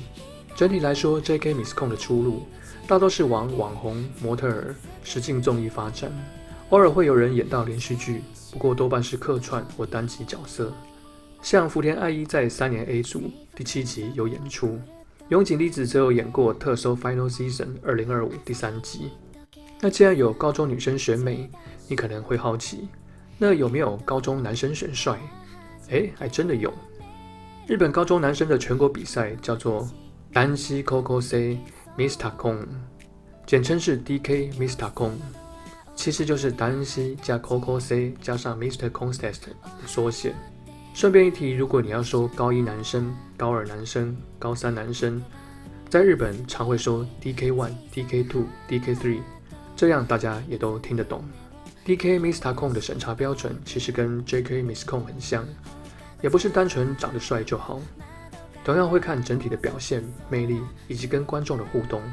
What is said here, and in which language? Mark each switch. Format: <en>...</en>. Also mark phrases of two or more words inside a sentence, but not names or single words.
<zh>整體來說 ，JK Miss Con 的出路大都是往網紅、模特兒、實境綜藝發展，偶爾會有人演到連續劇，不過多半是客串或單集角色。像福田愛一在3年 A 組第7集有演出。永井梨子則有演過特搜 Final Season 2025 第3集。那既然有高中女生選美，你可能會好奇，那有沒有高中男生選帥？還真的有。日本高中男生的全國比賽叫做男子高校生 Mr. Con， 簡稱是 DK Mr. Kong， 其實就是達恩西加 Coco C 加上 Mr. Contest 的縮寫。順便一提，如果你要說高一男生、高二男生、高三男生，在日本常會說 DK1、DK2、DK3， 這樣大家也都聽得懂。DK Mr. Kong 的審查標準其實跟 JK Miss Kong 很像，也不是單純長得帥就好，同樣會看整體的表現、魅力以及跟觀眾的互動。</zh>